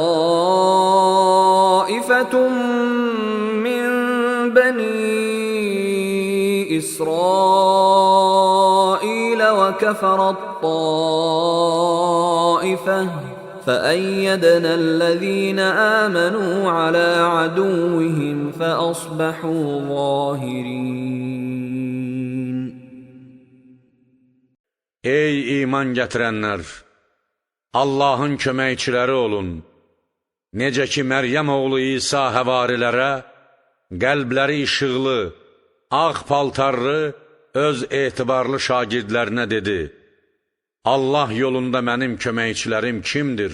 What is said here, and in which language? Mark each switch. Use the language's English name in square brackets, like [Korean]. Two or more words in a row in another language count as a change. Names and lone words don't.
[Arabic] طائفة من بني إسرائيل وكفرت طائفة فأيدنا الذين آمنوا على عدوهم فأصبحوا ظاهرين. [Azerbaijani] Ey iman gətirənlər! Allahın köməkçiləri olun. Necə ki, Məryəm oğlu İsa həvarilərə, qəlbləri işıqlı, ağ paltarlı, öz etibarlı şagirdlərinə dedi: Allah yolunda mənim köməkçilərim kimdir?